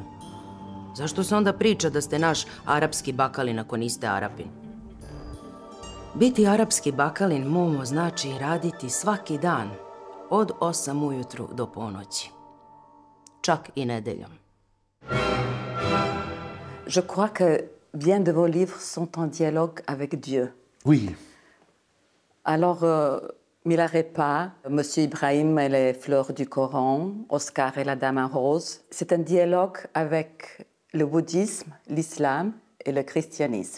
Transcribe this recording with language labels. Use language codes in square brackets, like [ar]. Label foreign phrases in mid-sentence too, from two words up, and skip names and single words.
[sr] Zašto se onda priča da ste naš arapski bakalin ako niste Arapin? Biti arapski bakalin, Momo, znači raditi svaki dan od 8 ujutru do ponoći. Čak i nedeljom. [fr] Je crois que bien de vos livres sont en dialogue avec Dieu. Oui. Alors, Milarepa, Monsieur Ibrahim et les fleurs du Coran, Oscar et la Dame en rose, c'est un dialogue avec le bouddhisme, l'islam et le christianisme.